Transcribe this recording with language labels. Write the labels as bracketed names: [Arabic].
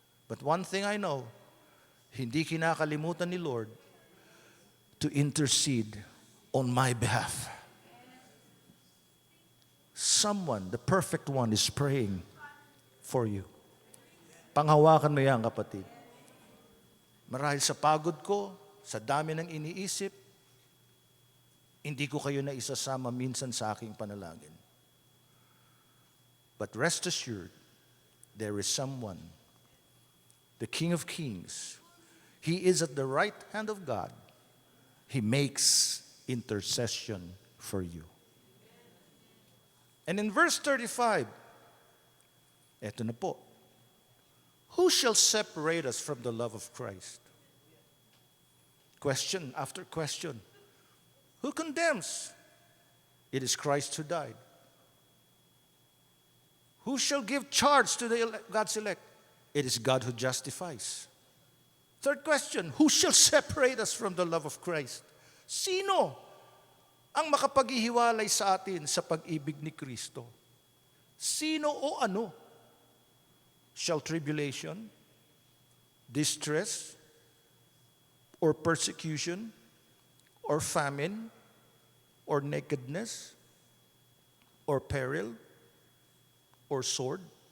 [English] But one thing I know, [Filipino] hindi kinakalimutan ni [English] Lord to intercede on my behalf. Someone, the perfect one, is praying for you. [Filipino] Panghawakan mo yan, kapatid. Marahil sa pagod ko, sa dami ng iniisip, hindi ko kayo na isasama minsan sa aking panalangin. [English] But rest assured, there is someone, the King of Kings. He is at the right hand of God. He makes intercession for you. And in verse 35, [Filipino] eto na po. [English] Who shall separate us from the love of Christ? Question after question. Who condemns? It is Christ who died. Who shall give charge to God's elect? It is God who justifies. Third question, who shall separate us from the love of Christ? [Filipino] Sino ang makapaghihiwalay sa atin sa pag-ibig ni Kristo? Sino o ano? [English] Shall tribulation, distress, or persecution, or famine, or nakedness, or peril, or sword?